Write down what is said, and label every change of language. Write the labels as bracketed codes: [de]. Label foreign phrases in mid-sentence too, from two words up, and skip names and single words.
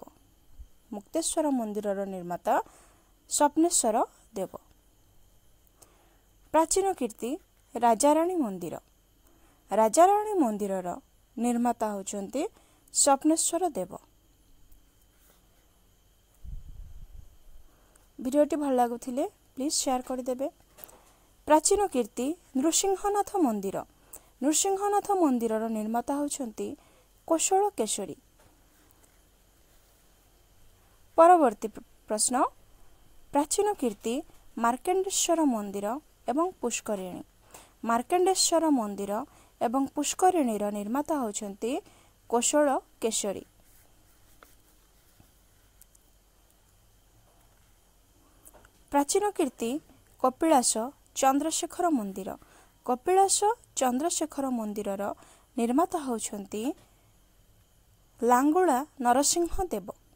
[or] ମୁକ୍ତେଶ୍ୱର ମନ୍ଦିର ନିର୍ମାତା ସ୍ୱପ୍ନେଶ୍ୱର ଦେବ। ପ୍ରାଚୀନ କୀର୍ତ୍ତି ରାଜାରାଣୀ ମନ୍ଦିର ନିର୍ମାତା ହୋଛନ୍ତି ସ୍ୱପ୍ନେଶ୍ୱର ଦେବ। ଭିଡିଓଟି ଭଲ ଲାଗୁଥିଲେ [en] please share [or] କର ଦେବେ। ପ୍ରାଚୀନ କୀର୍ତ୍ତି ନୃସିଂହନାଥ ମନ୍ଦିର ନିର୍ମାତା ହୋଛନ୍ତି କୌଶଳ କେଶରୀ। ପରବର୍ତ୍ତୀ ପ୍ରଶ୍ନ ପ୍ରାଚୀନ କୀର୍ତ୍ତି ମାର୍କଣ୍ଡେଶ୍ୱର ମନ୍ଦିର ଏବଂ ପୁଷ୍କରିଣୀ। ମାର୍କଣ୍ଡେଶ୍ୱର ମନ୍ଦିର ଏବଂ ପୁଷ୍କରିଣୀ ନିର୍ମାତା ହୋଛନ୍ତି କୌଶଳ କେଶରୀ। ପ୍ରାଚୀନ କୀର୍ତ୍ତି କପିଳାସ ଚନ୍ଦ୍ରଶେଖର ମନ୍ଦିର ନିର୍ମାତା ହୋଛନ୍ତି ଲାଙ୍ଗୁଳା ନରସିଂହଦେବ।